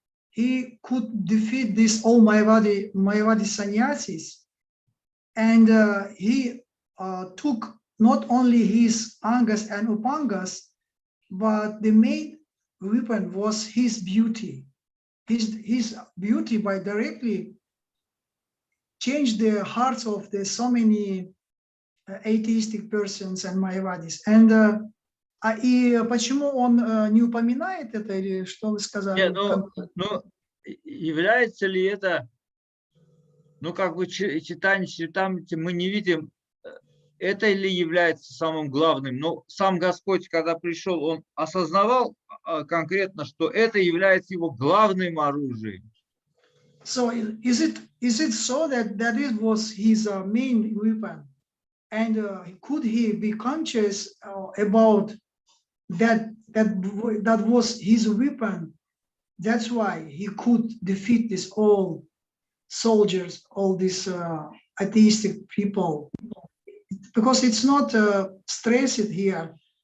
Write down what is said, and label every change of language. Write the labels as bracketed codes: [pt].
[en] He could defeat these all Mayavadi sannyasis, and he took not only his angas and upangas, but the main weapon was his beauty. His beauty by directly changed the hearts of the so many atheistic persons and Mayavadis. [ru] And и почему он не упоминает это, или что вы сказали? Нет, ну, является ли это, ну, как бы читание Чаритамриты, мы не видим, это ли является самым главным. Но сам Господь, когда пришел, он осознавал конкретно, что это является его главным оружием. [en] So is it so that it was his main weapon? And could he be conscious about that was his weapon? That's why he could defeat these all soldiers, all these atheistic people, because it's not stressed here.